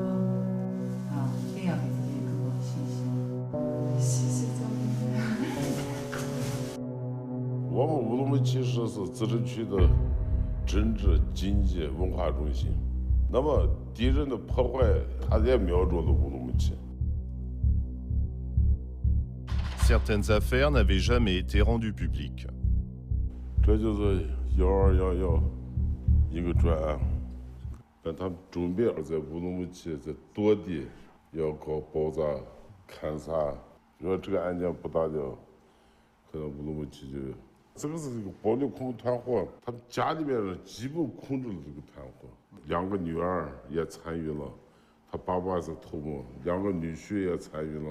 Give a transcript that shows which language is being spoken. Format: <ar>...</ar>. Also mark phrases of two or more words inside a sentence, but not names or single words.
<zh>啊，一定要给自己更多的信心。谢谢教练。我们乌鲁木齐市是自治区的政治、经济、文化中心。那么敌人的破坏，他也瞄准了乌鲁木齐。</zh> <fr>Certaines affaires n'avaient jamais été rendues publiques.</fr> <zh>这就是1211一个专案，但他们准备在乌鲁木齐在多地要搞爆炸、砍杀。如果这个案件不打掉，可能乌鲁木齐就这个是一个暴力恐怖团伙，他们家里面人基本控制了这个团伙。2个女儿也参与了，他爸爸是头目，2个女婿也参与了。</zh>